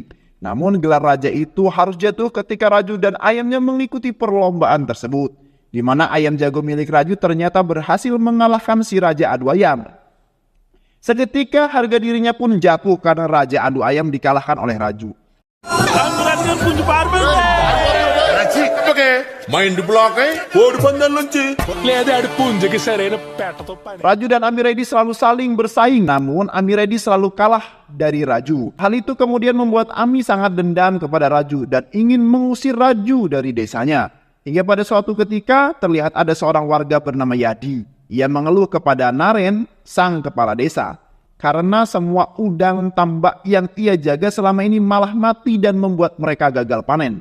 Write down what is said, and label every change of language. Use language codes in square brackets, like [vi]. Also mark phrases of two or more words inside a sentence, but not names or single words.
[id] Namun gelar raja itu harus jatuh ketika Raju dan ayamnya mengikuti perlombaan tersebut, di mana ayam jago milik Raju ternyata berhasil mengalahkan si raja adu ayam. Seketika harga dirinya pun jatuh karena raja adu ayam dikalahkan oleh Raju. main di belakang, di pandang lunci. [te] లేదా పుంజకి సరైన పెట్టతో పని. [id] Raju dan Amiredi selalu saling bersaing, namun Amiredi selalu kalah dari Raju. Hal itu kemudian membuat Ami sangat dendam kepada Raju dan ingin mengusir Raju dari desanya. Hingga pada suatu ketika terlihat ada seorang warga bernama Yadi. Ia mengeluh kepada Naren, sang kepala desa, karena semua udang tambak yang ia jaga selama ini malah mati dan membuat mereka gagal panen.